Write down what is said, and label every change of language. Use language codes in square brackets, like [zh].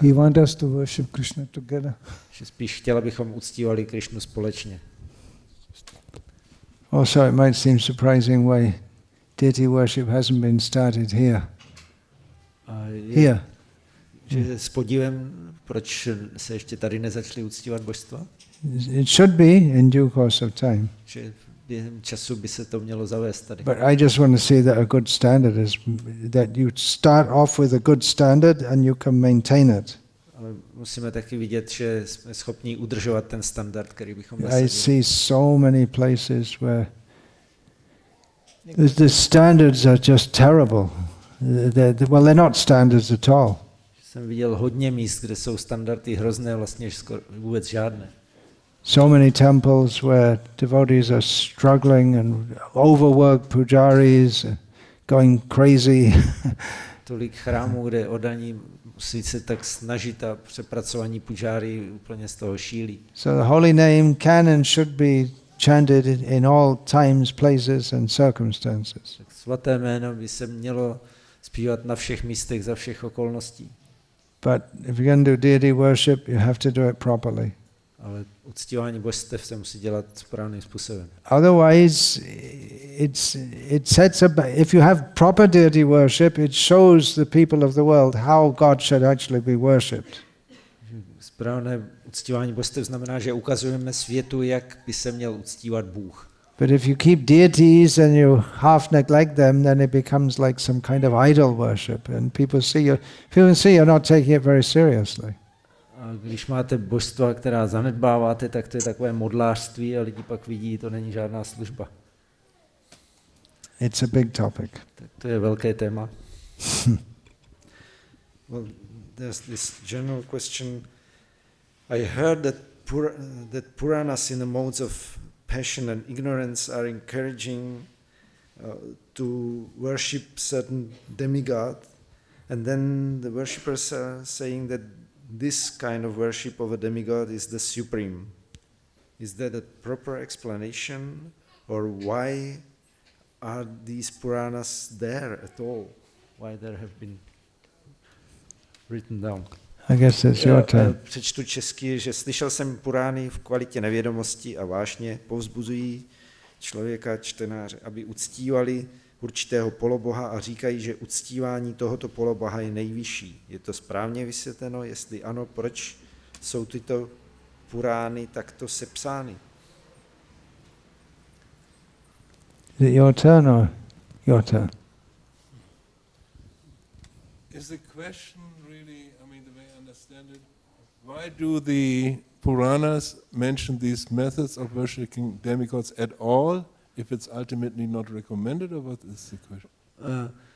[en] He wants us to worship Krishna together. [cs] Že spíš chtěl, abychom uctívali Krišnu společně. [en] Also, it might seem surprising why deity worship hasn't been started here. Here. [cs] Že s podívem, proč se ještě tady nezačali uctívat božstva? [en] It should be in due course of time. [cs] Že během času by se to mělo zavést tady. [en] But I just want to see that a good standard is that you start off with a good standard and you can maintain it. [cs] Ale musíme taky vidět, že jsme schopni udržovat ten standard, který bychom [en] I see so many places where the standards are just terrible. They're not standards at all. [cs] Jsem viděl hodně míst, kde jsou standardy hrozné, vlastně skoro vůbec žádné. [en] So many temples where devotees are struggling and overworked pujaris, going crazy. [cs] Tolik chrámů, kde oddaní musí se tak snažit a přepracovaní pujáry úplně z toho šílí. [en] So the holy name can and should be chanted in all times, places and circumstances. [cs] Tak svaté jméno by se mělo zpívat na všech místech za všech okolností. [en] But if you're going to do deity worship, you have to do it properly. [cs] Ale uctívání božstev se musí dělat správným způsobem. [en] Otherwise, it sets up. If you have proper deity worship, it shows the people of the world how God should actually be worshipped. [cs] Správné uctívání božstev znamená, že ukazujeme světu, jak by se měl uctívat Bůh. [en] But if you keep deities and you half neglect them, then it becomes like some kind of idol worship, and people see you're not taking it very seriously. [cs] A když máte božstva, která zanedbáváte, tak to je takové modlářství a lidi pak vidí, to není žádná služba. [en] It's a big topic. [cs] Tak to je velké téma. [en] Well, there's this general question. I heard that Puranas in the modes of passion and ignorance are encouraging to worship certain demigod, and then the worshippers are saying that this kind of worship of a demigod is the supreme. Is that a proper explanation, or why are these Puranas there at all? Why there have been written down? I guess it's your turn. [cs] Přečtu česky, že slyšel jsem Purány v kvalitě nevědomosti a vášně povzbuzují člověka, čtenáře, aby uctívali určitého poloboha a říkají, že uctívání tohoto poloboha je nejvyšší. Je to správně vysvětleno? Jestli ano, proč jsou tyto Purány takto sepsány? [en] Is it your turn or your turn? Is the question really, I mean, the way I understand it, why do the Puranas mention these methods of worshipping demigods at all, if it's ultimately not recommended, or what is the question?